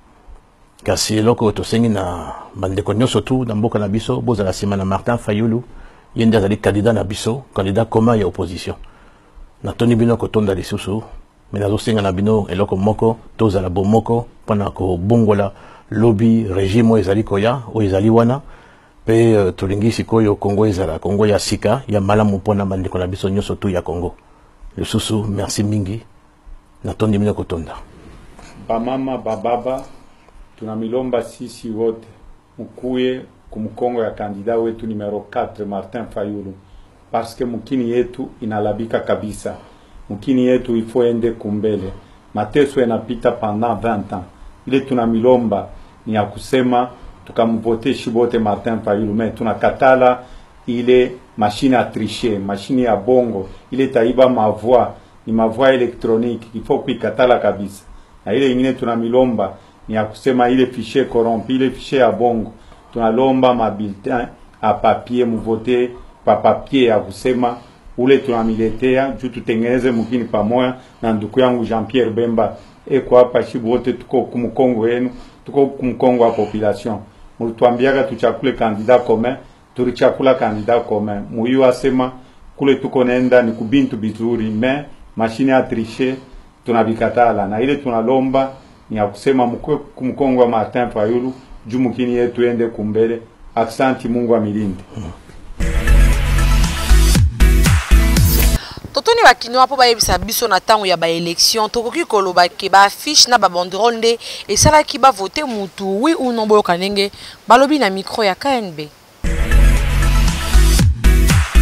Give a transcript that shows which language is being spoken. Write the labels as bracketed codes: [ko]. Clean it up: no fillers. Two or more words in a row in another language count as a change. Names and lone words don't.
[ln] kasi loko to sengi na bandeko nyoso tu na mboka na biso bozala simana Martin Fayulu yende azali candidat na biso [fr] candidat commun [ln] ya opposition na toni bino ko tonda lisusu mais nazo senga na bino eloko moko tozala bomoko pona ko bongola lobby régime ezali koya o ezali wana pe tolingi sikoyo Congo ezala Congo ya sika ya malamu pona bandeko na biso nyoso tu ya Congo lisusu merci mingi na toni bino ko tonda [sw] ba mama ba baba tunamilomba sisi wote mkuye kumkongo ya kandida wetu numero 4 Martin Fayulu [fr] parce que [sw] mukini yetu inalabika kabisa. Mukini yetu ifo ende kumbele. Mateso yanapita [fr] pendant 20 ans. [sw] Ile tunamilomba ni ya kusema tukamvote shibote Martin Fayulu mais tunakatala ile [fr] machine à tricher, [sw] machine ya bongo, ile taiba mavoix, ni mavoix électronique, [fr] il faut [sw] kuikatala kabisa. Na ile ingine tunamilomba ni ya kusema ile [fr] fichier corrompu, [sw] ile fichier ya bongo. Tunalomba mabulletin [fr] a papier [sw] mvote pa papier ya kusema ule tunamiletea juu tutengeneze mukini pamoja na ndugu yangu Jean-Pierre Bemba eko hapa shibote tuko kumkongo yenu tuko kumkongo wa population mulituambiaga tuchakule [fr] candidat commun [sw] tulichakula [fr] candidat commun [sw] muyu asema kule tuko nenda ni kubintu bizuri mais [fr] machine à tricher [sw] tunabikatala na ile tunalomba ni ya kusema mkwe kumkongo wa Martin Fayulu juu mukini yetu ende kumbele. Aksanti, Mungu amilinde. [ln] Totoni bakino apo ba yebisa biso na tango ya ba élection tokoki koloba ke ba affiche na ba banderole nde esala ki ba voter mutu [fr] oui ou non [ln] boyo kanenge balobi na micro ya KNB.